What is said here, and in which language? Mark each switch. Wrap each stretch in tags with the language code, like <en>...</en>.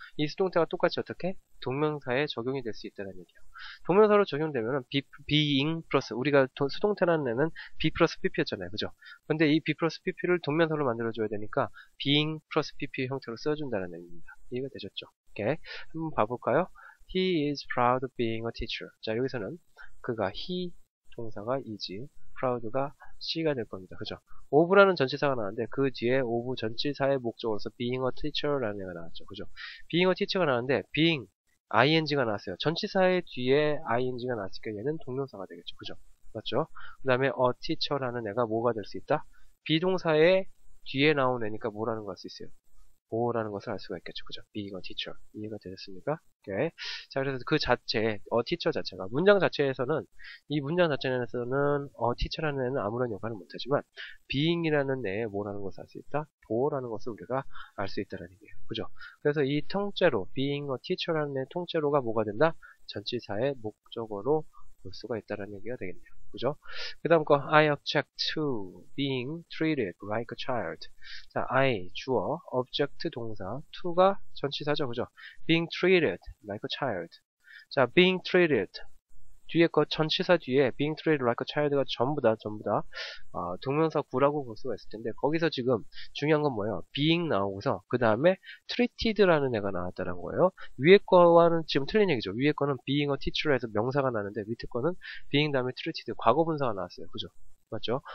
<ko>이 수동태가 똑같이 어떻게 동명사에 적용이 될 수 있다는 얘기예요. 동명사로 적용되면 being 플러스 우리가 수동태라는 애는 be 플러스 pp였잖아요. 그죠? 근데 이 be 플러스 pp를 동명사로 만들어줘야 되니까 being 플러스 pp 형태로 써준다는 얘기입니다. 이해가 되셨죠? 오케이. 한번 봐볼까요?</ko> <en>He is proud of being a teacher.</en> <ko>자, 여기서는 그가 he 동사가 is, proud가 she가 될 겁니다. 그죠? of라는 전치사가 나왔는데 그 뒤에 of 전치사의 목적으로서</ko> <en>being a teacher</en> <ko>라는 애가 나왔죠. 그죠?</ko> <en>being a teacher</en> <ko>가 나왔는데 being ing가 나왔어요. 전치사의 뒤에 ing가 나왔으니까 얘는 동명사가 되겠죠. 그죠? 맞죠? 그 다음에 a teacher라는 애가 뭐가 될 수 있다? 비동사의 뒤에 나온 애니까 뭐라는 거 할 수 있어요? 보호라는 것을 알 수가 있겠죠. 그죠?</ko> <en>being a teacher.</en> <ko>이해가 되셨습니까? 오케이. 자, 그래서 그 자체, teacher 자체가, 문장 자체에서는, 이 문장 자체에서는, teacher라는 애는 아무런 역할을 못하지만, being이라는 애에 뭐라는 것을 알 수 있다? 보호라는 것을 우리가 알 수 있다는 얘기예요. 그죠? 그래서 이 통째로,</ko> <en>being a teacher</en> <ko>라는 애 통째로가 뭐가 된다? 전치사의 목적어로 볼 수가 있다는 얘기가 되겠네요. 그죠? 그 다음 거</ko> <en>I object to being treated like a child.</en> <ko>자, I 주어, object 동사, to가 전치사죠. 그죠?</ko> <en>being treated like a child.</en> <ko>자, being treated 뒤에 거 전치사 뒤에</ko> <en>being treated like a child</en> <ko>가 전부 다 동명사 구라고 볼 수가 있을 텐데 거기서 지금 중요한 건 뭐예요? being 나오고서 그 다음에 treated라는 애가 나왔다는 거예요. 위에 거와는 지금 틀린 얘기죠. 위에 거는</ko> <en>being a teacher</en> <ko>에서 명사가 나는데 밑에 거는 being 다음에 treated 과거 분사가 나왔어요. 그죠? 맞죠?</ko>